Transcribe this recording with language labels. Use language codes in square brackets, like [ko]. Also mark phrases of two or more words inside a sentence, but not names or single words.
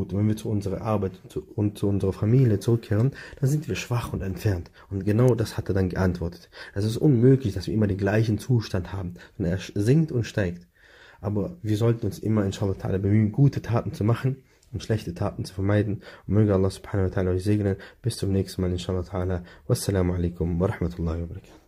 [de] Und wenn wir zu unserer Arbeit und zu unserer Familie zurückkehren, dann sind wir schwach und entfernt. Und genau das hat er dann geantwortet. Es ist unmöglich, dass wir immer den gleichen Zustand haben, sondern er sinkt und steigt. Aber wir sollten uns immer, [ar] إن شاء الله تعالى, [de] bemühen, gute Taten zu machen und schlechte Taten zu vermeiden. Und möge Allah [ar] سبحانه وتعالى [de] euch segnen. Bis zum nächsten Mal, [ar] إن شاء الله تعالى. والسلام عليكم ورحمة الله وبركاته.